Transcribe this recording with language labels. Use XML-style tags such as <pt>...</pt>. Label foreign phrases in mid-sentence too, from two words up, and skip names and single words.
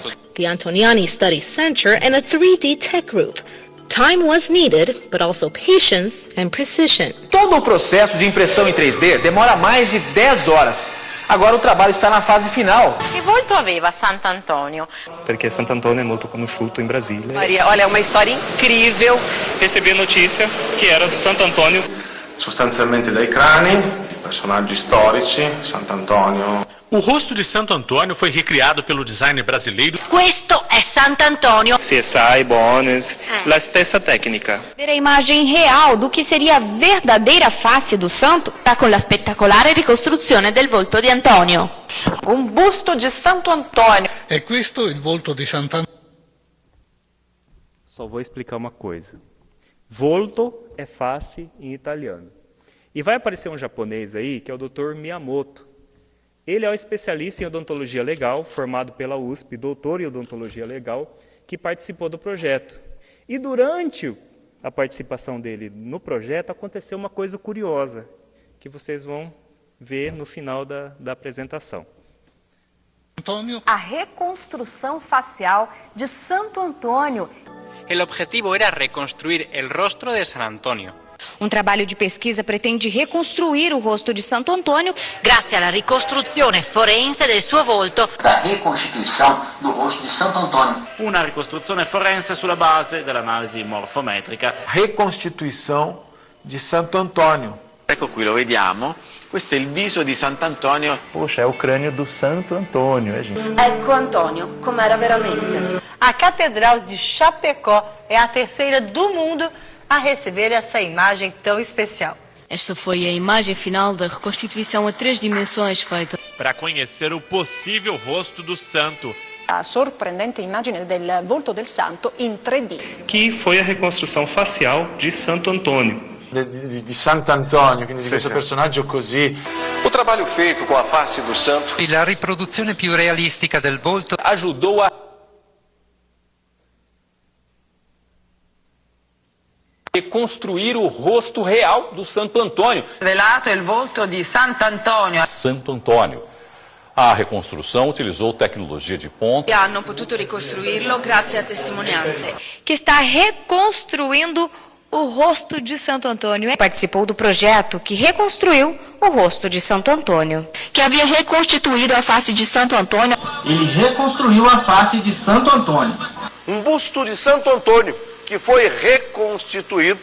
<en>The Antoniani Study Center and a 3D tech group. Time was needed, but also patience and precision.</en> <pt>Todo o processo de impressão em 3D demora mais de 10 horas. Agora o trabalho está na fase final.</pt> <it>Che volto aveva Sant'Antonio?</it> <pt>Porque Santo Antônio é</pt> <it>molto conosciuto</it> <pt>em Brasília. Maria, olha, é uma história incrível. Recebi a notícia que era do Santo Antônio.</pt> <it>Sostanzialmente dai crani, personaggi storici, Sant'Antonio.</it> <pt>O rosto de Santo Antônio foi recriado pelo designer brasileiro.</pt> <it>Questo è Sant'Antonio. CSI, Bones, la stessa tecnica.</it> <pt>Ver a imagem real do que seria a verdadeira face do santo</pt> <it>Con la spettacolare ricostruzione del volto di Antonio. Un busto di Santo Antonio. È questo il volto di Sant'Antonio?</it> <pt>Só vou explicar uma coisa. Volto é face em italiano. E vai aparecer um japonês aí, que é o Dr. Miyamoto. Ele é um especialista em odontologia legal, formado pela USP, doutor em odontologia legal, que participou do projeto. E durante a participação dele no projeto, aconteceu uma coisa curiosa, que vocês vão ver no final da apresentação. A reconstrução facial de Santo Antônio.</pt> <es>El objetivo era reconstruir el rostro de San Antonio.</es> <pt>Um trabalho de pesquisa pretende reconstruir o rosto de Santo Antônio</pt> <it>Grazie alla ricostruzione forense del suo volto.</it> <pt>Da ricostituição do rosto di Santo Antônio.</pt> <it>Una ricostruzione forense sulla base dell'analisi morfometrica.</it> <pt>Reconstituição de Santo Antônio.</pt> <it>Ecco qui, lo vediamo. Questo è il viso di Sant'Antonio.</it> <pt>Poxa, é o crânio do Santo Antônio, gente?</pt> <it>Ecco Antônio,</it> <pt>como era</pt> <it>veramente.</it> <pt>A Catedral de Chapecó é a terceira do mundo a receber essa imagem tão especial. Esta foi a imagem final da reconstituição a 3 dimensões feita para conhecer o possível rosto do santo.</pt> <it>A sorprendente immagine del volto del santo in 3D.</it> <pt>Que foi a reconstrução facial de Santo Antônio.</pt> <it>Di Sant'Antonio, quindi di questo personaggio così.</it> <pt>O trabalho feito com a face do santo</pt> <it>E la riproduzione più realistica del volto</it> <pt>ajudou a reconstruir o rosto real do Santo Antônio.</pt> <it>Svelato il volto di Sant'Antonio.</it> <pt>Santo Antônio. A reconstrução utilizou tecnologia de ponta.</pt> <it>E hanno potuto ricostruirlo grazie a testimonianze.</it> <pt>Que está reconstruindo o rosto de Santo Antônio. Participou do projeto que reconstruiu o rosto de Santo Antônio. Que havia reconstituído a face de Santo Antônio. Ele reconstruiu a face de Santo Antônio. Um busto de Santo Antônio que foi reconstituído.</pt>